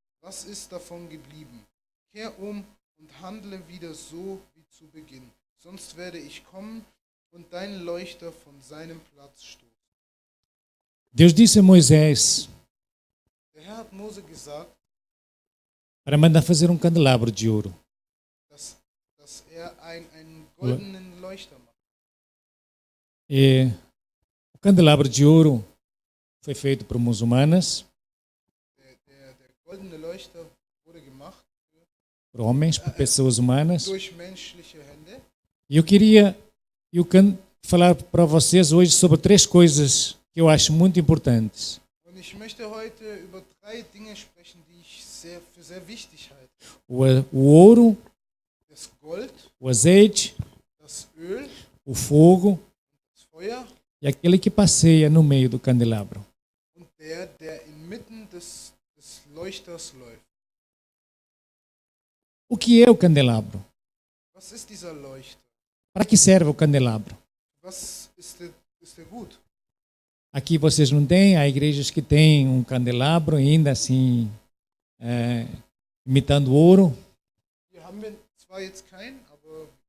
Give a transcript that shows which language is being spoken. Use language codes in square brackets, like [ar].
[de] Was ist davon geblieben? Kehr um und handle wieder so wie zu Beginn. Sonst werde ich kommen und deinen Leuchter von seinem Platz stoßen. [pt] Deus disse a Moisés [de] Der Herr hat Mose gesagt, [pt] para mandar fazer candelabro de ouro. [de] dass er einen goldenen Leuchter macht. [pt] E o candelabro de ouro foi feito por muçulmanas, [de] Der goldene Leuchter wurde gemacht [pt] por homens, por pessoas humanas. [de] durch menschliche Hände. [pt] E eu queria falar para vocês hoje sobre 3 coisas que eu acho muito importantes. [de] Und ich möchte heute über 3 Dinge sprechen, die ich für sehr wichtig halte. [pt] O ouro, [de] Das Gold, [pt] o azeite, [de] das Öl, [pt] o fogo [de] das Feuer [pt] e aquele que passeia no meio do candelabro. [de] und der inmitten des Leuchters läuft. [pt] O que é o candelabro? [de] Was ist dieser Leuchter? [pt] Para que serve o candelabro? [de] Was ist der gut? [pt] Aqui vocês não têm, há igrejas que têm um candelabro ainda assim, imitando ouro. [de] Hier haben wir zwar jetzt keinen, aber